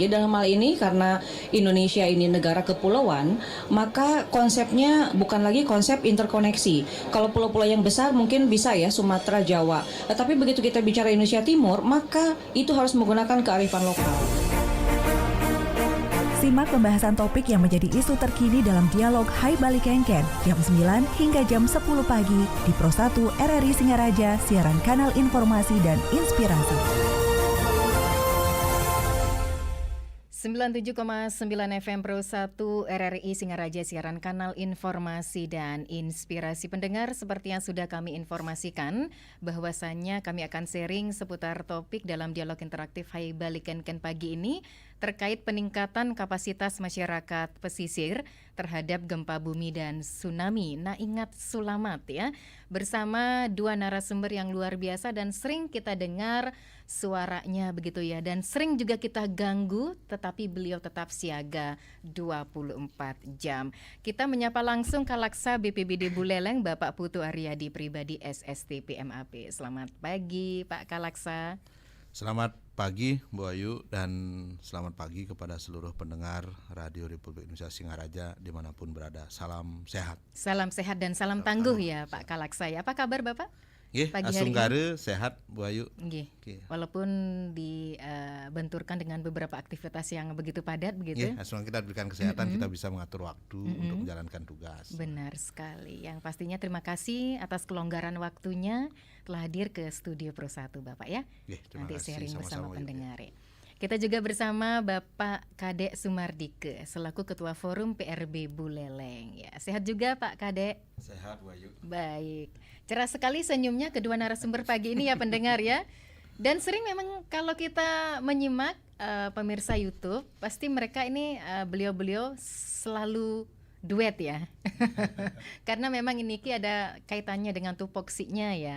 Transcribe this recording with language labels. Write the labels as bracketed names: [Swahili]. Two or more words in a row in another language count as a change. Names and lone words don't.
[Indonesian] Jadi dalam hal ini karena Indonesia ini negara kepulauan, maka konsepnya bukan lagi konsep interkoneksi. Kalau pulau-pulau yang besar mungkin bisa ya Sumatera, Jawa. Tapi begitu kita bicara Indonesia Timur, maka itu harus menggunakan kearifan lokal. Simak pembahasan topik yang menjadi isu terkini dalam dialog Hai Bali Kengken jam 9 hingga jam 10 pagi di Pro 1 RRI Singaraja, siaran kanal informasi dan inspirasi. 97,9 FM Pro 1 RRI Singaraja, siaran kanal informasi dan inspirasi. Pendengar, seperti yang sudah kami informasikan, bahwasannya kami akan sharing seputar topik dalam dialog interaktif Hai Bali Kengken pagi ini terkait peningkatan kapasitas masyarakat pesisir terhadap gempa bumi dan tsunami. Nah, ingat selamat ya, bersama dua narasumber yang luar biasa dan sering kita dengar suaranya begitu ya, dan sering juga kita ganggu, tetapi beliau tetap siaga 24 jam. Kita menyapa langsung Kalaksa BPBD Buleleng, Bapak Putu Aryadi Pribadi SST PMAP. Selamat pagi Pak Kalaksa. Selamat pagi Bu Ayu, dan selamat pagi kepada seluruh pendengar Radio Republik Indonesia Singaraja dimanapun berada. Salam sehat. Salam sehat dan salam tangguh ya Pak Kalaksa. Apa kabar Bapak? Nggih, asung gare sehat Bu Ayu. Nggih. Walaupun dibenturkan dengan beberapa aktivitas yang begitu padat begitu. Nggih, asal kita diberikan kesehatan, kita bisa mengatur waktu untuk menjalankan tugas. Benar sekali. Yang pastinya terima kasih atas kelonggaran waktunya telah hadir ke studio Pro 1 Bapak ya. Nggih, nanti kasih, sharing bersama sama-sama pendengar ya. Kita juga bersama Bapak Kadek Sumardike selaku Ketua Forum PRB Buleleng ya. Sehat juga Pak Kadek? Sehat Bu Ayu. Baik. Cerah sekali senyumnya kedua narasumber pagi ini ya pendengar ya. Dan sering memang kalau kita menyimak pemirsa YouTube, pasti mereka ini beliau-beliau selalu duet ya. Karena memang ini ada kaitannya dengan tupoksinya ya.